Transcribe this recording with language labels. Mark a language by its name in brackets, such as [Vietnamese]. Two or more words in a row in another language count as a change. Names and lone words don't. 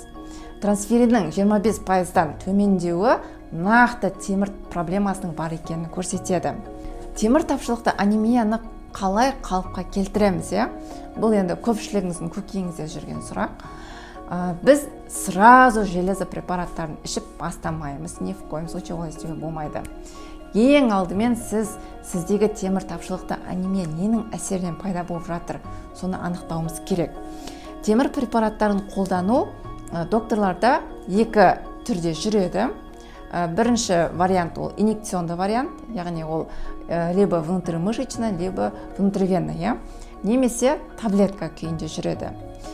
[Kazakh] Трансфериннің 25%-дан төмендеуі нақты темір проблемасының бар екенін көрсетеді. Темір тапшылықты анемияны қалай қалыпқа келтіреміз? Бұл енді көпшілігіңіздің көкейіңізде жүрген сұрақ. Біз [Russian] сразу железо [Kazakh] препараттарын ішіп бастамаймыз. [Russian] Ни в коем случае [Kazakh] олай істеуге болмайды. Ең алдымен сіздегі темір тапшылықты анемия ненің әсерінен пайда болып жатыр, соны анықтауымыз керек. Темір препараттарын қолдану докторларда екі түрде жүреді. Бірінші вариант ол инъекционды вариант, яғни ол [Russian] либо внутримышечно, либо внутривенно, [Kazakh] немесе таблетка күйінде жүреді.